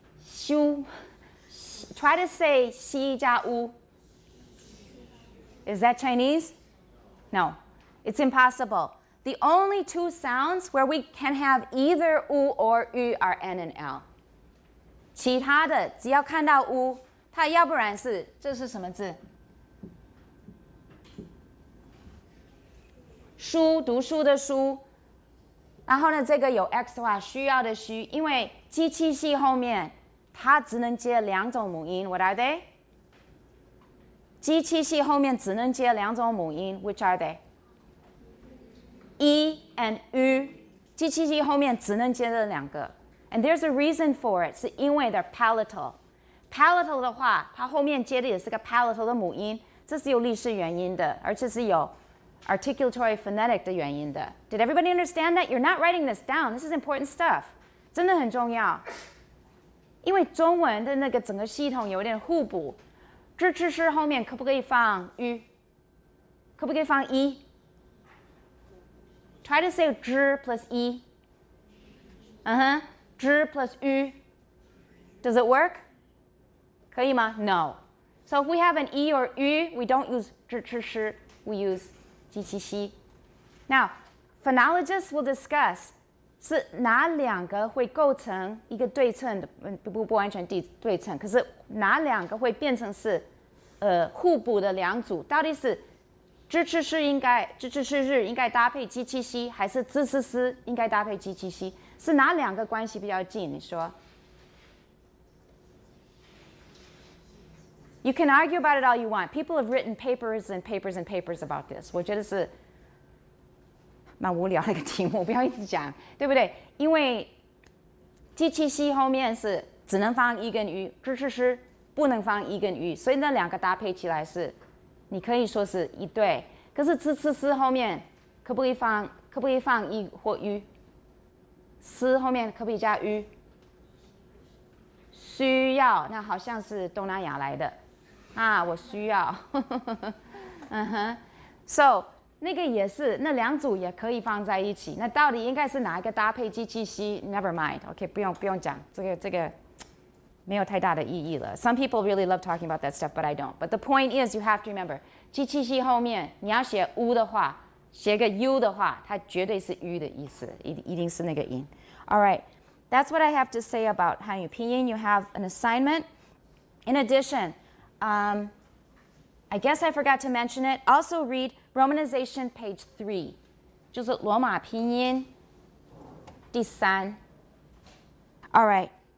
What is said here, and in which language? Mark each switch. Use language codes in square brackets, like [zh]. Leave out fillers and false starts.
[en] Shu. Try to say xi 加 u. Is that Chinese? No. It's impossible. The only 2 sounds where we can have either u or ü are N and L. [zh] 其他的只要看到 u, 它要不然是这是什么字？书，读书的书。然后呢，这个有 x 的话，需要的需，因为机器系后面它只能接2种母音 ， [en] What are they？ [zh] 机器系后面只能接2种母音 ， [en] Which are they？ [zh] e and ü， 机器系后面只能接这2个 ， [en] and there's a reason for it， [zh] 是因为 [en] they're palatal。 [zh] palatal 的话，它后面接的也是个 palatal 的母音，这是有历史原因的，而且是有 articulatory phonetic 的原因的。 [en] Did everybody understand that? You're not writing this down. This is important stuff. [zh] 真的很重要。因为中文的那个整个系统有点互补，支持式后面可不可以放 ü？可不可以放 e？ [en] Try to say 之 plus e. 之 plus ü. Does it work? [zh] 可以吗 [en] No. So if we have an e or ü, we don't use 支持式 we use 机器系。 Now, phonologists will discuss [zh] 是哪2个会构成一个对称的，不完全对称，可是哪2个会变成是互补的2组？到底是支持式日应该搭配机器系，还是支持式应该搭配机器系？是哪2个关系比较近？你说 ？ [en] You can argue about it all you want. People have written papers and papers and papers about this. [zh] 我觉得是蛮无聊的一个题目，不要一直讲，对不对？因为机器系后面是只能放 e 跟 ü， 支持式不能放 e 跟 ü， 所以那2个搭配起来是，你可以说是一对。可是支持式后面可不可以放 e 或 ü？诗后面可不可以加 ü？ 需要，那好像是东南亚来的。我需要， [en] So [zh] 那个也是，那2组也可以放在一起。那到底应该是哪一个搭配机器系 ？ [en] Never mind. OK， [zh] 不用讲，这个没有太大的意义了。 [en] Some people really love talking about that stuff, but I don't. But the point is, you have to remember， [zh] 机器系后面你要写 u 的话，写个 u 的话，它绝对是 ü 的意思，一定是那个音。 [en] All right, that's what I have to say about 汉语拼音. You have an assignment. In addition. I guess I forgot to mention it. Also read romanization page 3. [zh] 就是罗马拼音第3. [en] All right.